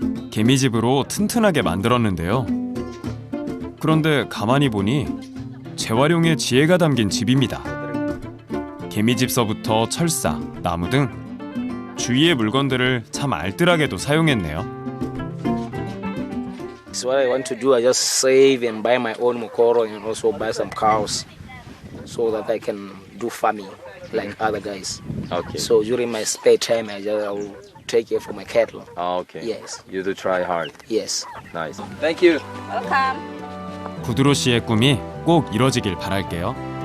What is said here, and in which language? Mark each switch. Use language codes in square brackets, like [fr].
[ko] 개미집으로 튼튼하게 만들었는데요. 그런데 가만히 보니 재활용의 지혜가 담긴 집입니다. 개미집서부터 철사, 나무 등 주위의 물건들을 참 알뜰하게도 사용했네요. [en] So what I want to do, I just save and buy my own mokoro and also buy some cows, so that I can do farming like other guys. Okay. So during my spare time, I will take care for my cattle. Okay. Yes. You do try hard. Yes. Nice. Thank you. [ko] 부드로 씨의 꿈이 꼭 이뤄지길 바랄게요.